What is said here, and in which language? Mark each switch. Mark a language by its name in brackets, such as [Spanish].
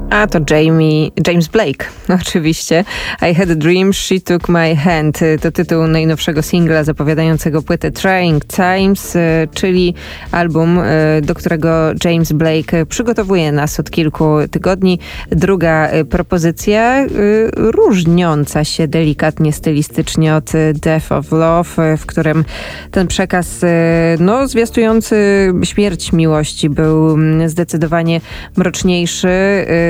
[Polish] to James Blake, oczywiście. [English] I had a dream, she took my hand. [Polish] To tytuł najnowszego singla zapowiadającego płytę Trying Times, czyli album, do którego James Blake przygotowuje nas od kilku tygodni. Druga propozycja, różniąca się delikatnie stylistycznie od Death of Love, w którym ten przekaz zwiastujący śmierć miłości był zdecydowanie mroczniejszy.